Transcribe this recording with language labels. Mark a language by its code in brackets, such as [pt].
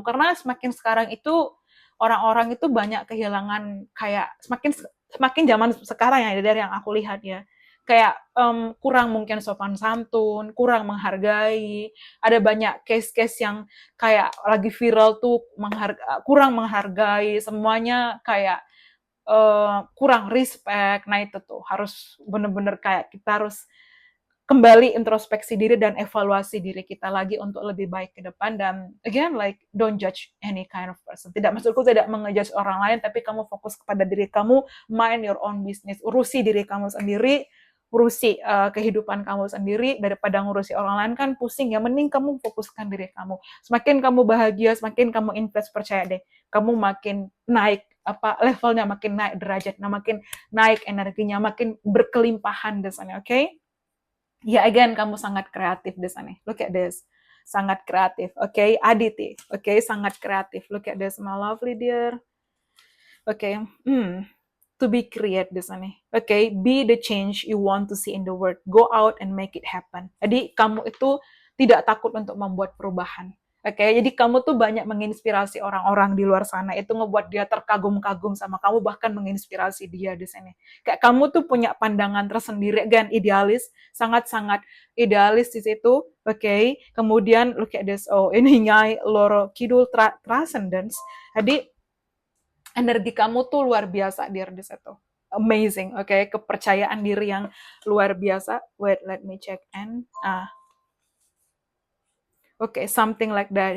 [id] Karena semakin sekarang itu orang-orang itu banyak kehilangan, kayak semakin zaman sekarang ya, dari yang aku lihat ya, kayak kurang mungkin sopan santun, kurang menghargai, ada banyak case-case yang kayak lagi viral tuh kurang menghargai, semuanya kayak kurang respect. Nah itu tuh harus bener-bener kayak kita harus kembali introspeksi diri dan evaluasi diri kita lagi untuk lebih baik ke depan. [en] Dan again, like don't judge any kind of person. [id] Tidak, maksudku tidak mengejudge orang lain, tapi kamu fokus kepada diri kamu, [en] mind your own business, [id] urusi diri kamu sendiri, urusi kehidupan kamu sendiri, daripada ngurusi orang lain kan pusing ya. Mending kamu fokuskan diri kamu. Semakin kamu bahagia, semakin kamu invest, percaya deh, kamu makin naik levelnya, makin naik derajatnya, makin naik energinya, makin berkelimpahan di sana, oke? Ya, again, kamu sangat kreatif di sana. [en] Look at this. [id] Sangat kreatif, oke? Aditi, oke? Sangat kreatif. [en] Look at this, my lovely dear. [id] Oke, [en] to be create [id] di sana. [en] Oke, be the change you want to see in the world. Go out and make it happen. [id] Jadi, kamu itu tidak takut untuk membuat perubahan. Oke, jadi kamu tuh banyak menginspirasi orang-orang di luar sana. Itu ngebuat dia terkagum-kagum sama kamu, bahkan menginspirasi dia di sini. Kayak kamu tuh punya pandangan tersendiri, again, idealis, sangat-sangat idealis di situ. Oke, kemudian [en] look at this. [id] Oh, ini Nyai Loro Kidul Transcendence. Jadi energi kamu tuh luar biasa di situ. Amazing, oke? Kepercayaan diri yang luar biasa. [en] Wait, let me check and [id] Oke, [en] something like that.